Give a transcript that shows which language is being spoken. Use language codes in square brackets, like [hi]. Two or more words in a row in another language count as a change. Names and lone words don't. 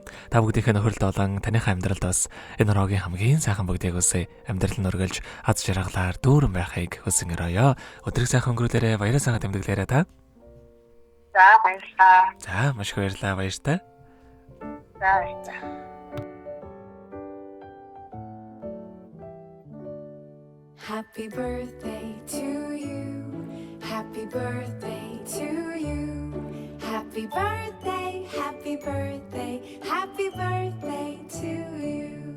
[mn] Та бүгдийнхээ нөхөрлөлд болон таныхаа амьдралд бас энэ ороогийн хамгийн сайхан бүгдийг үсэ амьдрал нь өргөлж аз жаргалаар дүүрэн байхыг хүсэн өрөөё. Өдрийг сайхан өнгөрүүлээрэ баяраа сайхан тэмдэглээрэ та. За баярлалаа. За маш их баярлалаа баяртай. За баярлалаа. [en] Happy birthday to you. Happy birthday to you. Happy birthday, happy birthday, happy birthday to you.